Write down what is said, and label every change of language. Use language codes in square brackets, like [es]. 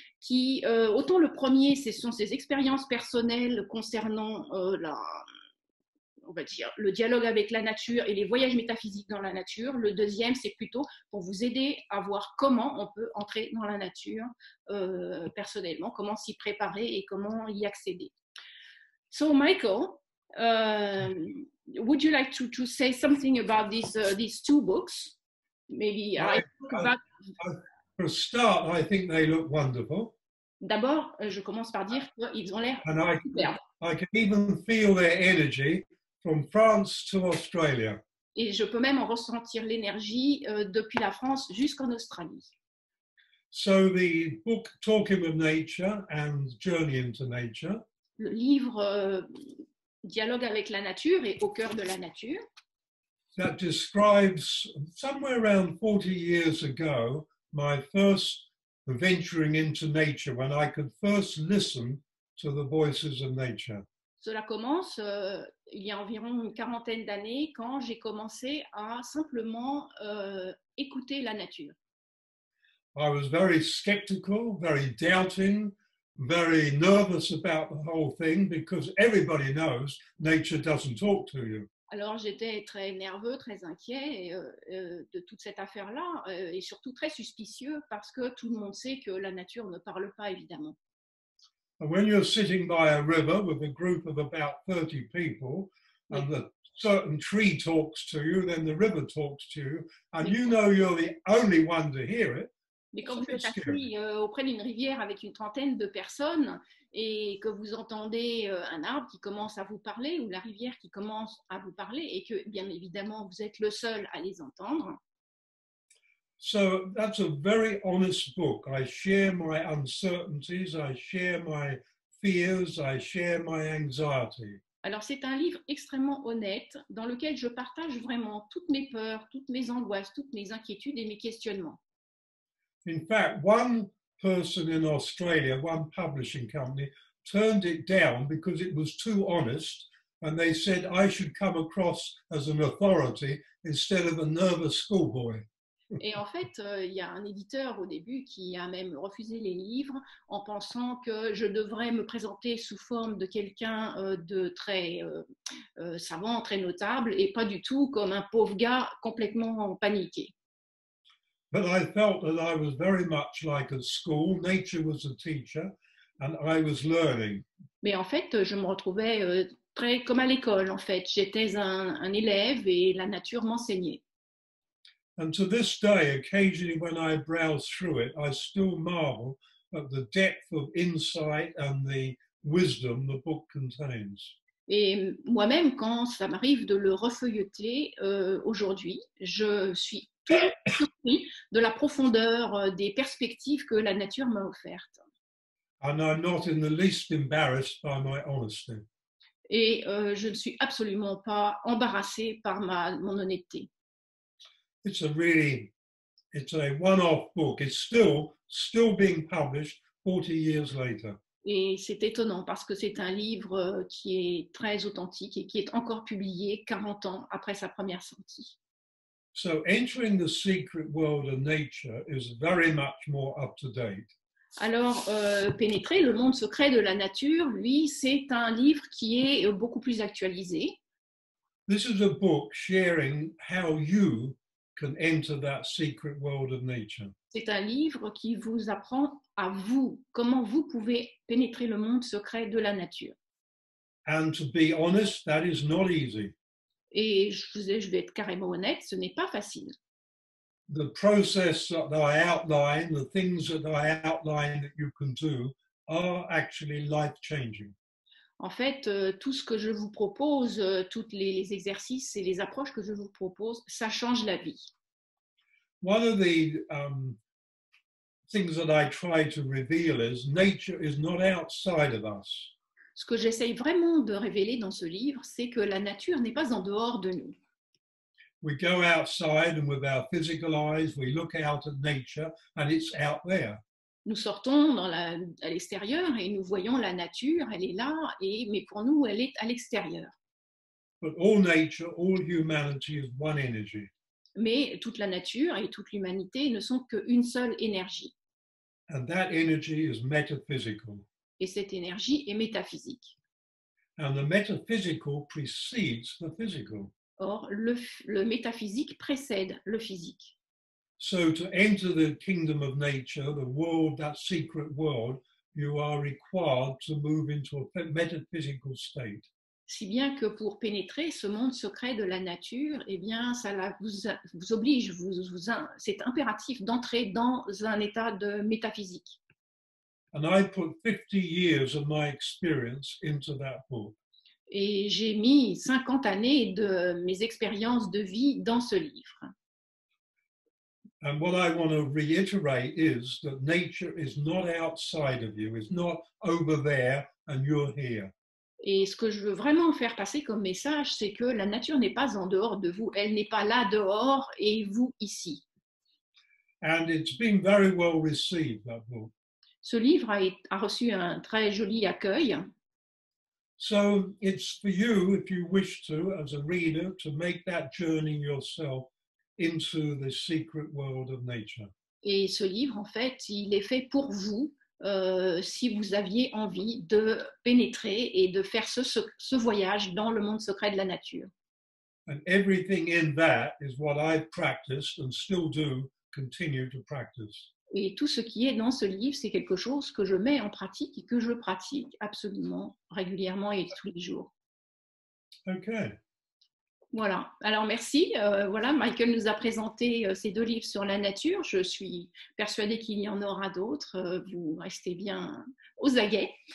[fr] Autant le premier, ce sont ses expériences personnelles concernant on va dire, le dialogue avec la nature et les voyages métaphysiques dans la nature. Le deuxième, c'est plutôt pour vous aider à voir comment on peut entrer dans la nature personnellement, comment s'y préparer et comment y accéder. [en] So, Michael, would you like to say something about these two books? Maybe for a start, I think they look wonderful. [fr] D'abord, je commence par dire qu'ils ont l'air superbes. [en] I can even feel their energy from France to Australia. [fr] Et je peux même en ressentir l'énergie depuis la France jusqu'en Australie. [en] So the book Talking of Nature and Journey into Nature. [fr] Le livre Dialogue avec la nature et Au cœur de la nature. [en] That describes somewhere around 40 years ago my first venturing into nature when I could first listen to the voices of nature. [fr] Cela commence il y a environ une quarantaine d'années quand j'ai commencé à simplement écouter la nature. [en] I was very skeptical, very doubting, very nervous about the whole thing because everybody knows nature doesn't talk to you. [fr] Alors j'étais très nerveux, très inquiet de toute cette affaire-là et surtout très suspicieux parce que tout le monde sait que la nature ne parle pas évidemment. [en] And when you're sitting by a river with a group of about 30 people and a certain tree talks to you, then the river talks to you, and you know you're the only one to hear it. [fr] Mais quand vous êtes assis auprès d'une rivière avec une trentaine de personnes et que vous entendez un arbre qui commence à vous parler ou la rivière qui commence à vous parler et que bien évidemment vous êtes le seul à les entendre. [en] So that's a very honest book. I share my uncertainties, I share my fears, I share my anxiety. [fr] Alors c'est un livre extrêmement honnête dans lequel je partage vraiment toutes mes peurs, toutes mes angoisses, toutes mes inquiétudes et mes questionnements. [en] In fact, one person in Australia, one publishing company, turned it down because it was too honest, and they said I should come across as an authority instead of a nervous schoolboy. [fr] Et en fait, il y a un éditeur au début qui a même refusé les livres en pensant que je devrais me présenter sous forme de quelqu'un de très savant, très notable, et pas du tout comme un pauvre gars complètement paniqué. [en] But I felt that I was very much like at school. Nature was a teacher, and I was learning. [fr] Mais en fait, je me retrouvais très comme à l'école. En fait, j'étais un élève et la nature m'enseignait. [en] And to this day, occasionally when I browse through it, I still marvel at the depth of insight and the wisdom the book contains. [fr] Et moi-même, quand ça m'arrive de le refeuilleter aujourd'hui, je suis toujours surpris de la profondeur des perspectives que la nature m'a offertes. [en] And I'm not in the least embarrassed by my honesty. [fr] Et je ne suis absolument pas embarrassée par mon honnêteté. [en] It's a one-off book. It's still being published 40 years later. [fr] Et c'est étonnant parce que c'est un livre qui est très authentique et qui est encore publié 40 ans après sa première sortie. [en] So entering the secret world of nature is very much more up to date. [fr] Alors, Pénétrer le monde secret de la nature, lui, c'est un livre qui est beaucoup plus actualisé. [en] This is a book sharing how you can enter that secret world of nature. [fr] C'est un livre qui vous apprend à vous, comment vous pouvez pénétrer le monde secret de la nature. [en] And to be honest, that is not easy. [fr] Et je vais être carrément honnête, ce n'est pas facile. [en] The process that I outline, the things that I outline that you can do are actually life-changing. [fr] En fait, tout ce que je vous propose, tous les exercices et les approches que je vous propose, ça change la vie. [en] One of the things that I try to reveal is nature is not outside of us. [fr] Ce que j'essaye vraiment de révéler dans ce livre, c'est que la nature n'est pas en dehors de nous. [en] We go outside and with our physical eyes, we look out at nature and it's out there. [fr] Nous sortons à l'extérieur et nous voyons la nature, elle est là, mais pour nous, elle est à l'extérieur. [en] But all nature, all humanity is one energy. [fr] Mais toute la nature et toute l'humanité ne sont qu'une seule énergie. [en] And that energy is metaphysical. [fr] Et cette énergie est métaphysique. [en] And the metaphysical precedes the physical. [fr] Or, le métaphysique précède le physique. [en] So to enter the kingdom of nature, the world, that secret world, you are required to move into a metaphysical state. [fr] Si bien que pour pénétrer ce monde secret de la nature, eh bien, ça vous oblige, c'est impératif d'entrer dans un état de métaphysique. [en] And I put 50 years of my experience into that book. [fr] Et j'ai mis 50 années de mes expériences de vie dans ce livre. [en] And what I want to reiterate is that nature is not outside of you, it's not over there and you're here. [fr] Et ce que je veux vraiment faire passer comme message, c'est que la nature n'est pas en dehors de vous, elle n'est pas là dehors et vous ici. [en] And it's been very well received, that book. [fr] Ce livre a reçu un très joli accueil. [en] So it's for you, if you wish to, as a reader, to make that journey yourself into the secret world of nature. [fr] Et ce livre, en fait, il est fait pour vous, si vous aviez envie de pénétrer et de faire ce voyage dans le monde secret de la nature. [en] And everything in that is what I've practiced and still do continue to practice. [fr] Et tout ce qui est dans ce livre, c'est quelque chose que je mets en pratique et que je pratique absolument régulièrement et tous les jours. [en] Okay. [fr] Voilà, alors merci. Voilà, Michael nous a présenté ces 2 livres sur la nature. Je suis persuadée qu'il y en aura d'autres. Vous restez bien aux aguets.